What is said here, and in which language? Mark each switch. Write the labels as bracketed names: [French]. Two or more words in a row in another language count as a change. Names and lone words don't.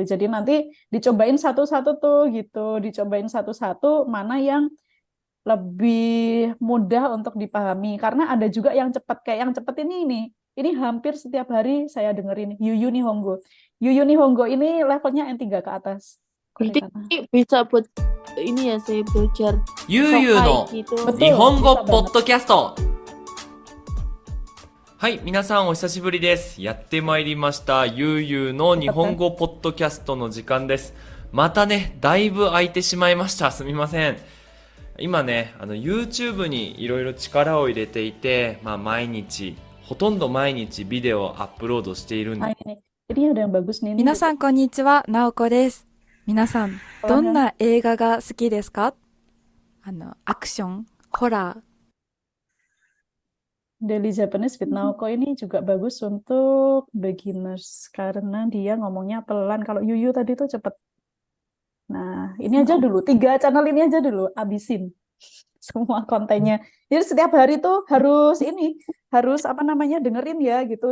[Indonesian] Jadi nanti dicobain satu-satu tuh, gitu. Dicobain satu-satu mana yang lebih mudah untuk dipahami. Karena ada juga yang cepat, kayak yang cepat ini. Ini hampir setiap hari saya dengerin Yuyu Nihongo. Yuyu Nihongo ini levelnya N3 ke atas. Berarti [Japanese] Korekana. [Indonesian] bisa buat ini ya sih belajar [Japanese] ゆうゆう sokai の [Indonesian] gitu. [Japanese] 日 [Indonesian] Betul, [Japanese] 本 [Indonesian] bisa [Japanese] 語ポッ [Indonesian] banget. [Japanese] ドキャスト。はい、皆さんお久しぶりです。やってまいりました。ゆうゆうの日本語ポッドキャストの時間です。またね、だいぶ空いてしまいました。すみません。今ね、YouTube にいろいろ力を入れていて、ほとんど毎日ビデオをアップロードしているん [Indonesian] Nah, [Japanese] で [Indonesian] ini ada yang bagus nih. Ini [Japanese] 皆さんこんにちは、なおこです。皆さん、どん [Indonesian] sekolahnya [Japanese] な映画が好きですか？アクション、ホラー。 [Indonesian] Daily Japanese with Naoko ini juga bagus untuk beginners karena dia ngomongnya pelan. Kalau Yuyu tadi tuh cepet. Nah, ini aja dulu. 3 channel ini aja dulu. Abisin. semua kontennya. Jadi setiap hari tuh harus apa namanya dengerin ya gitu.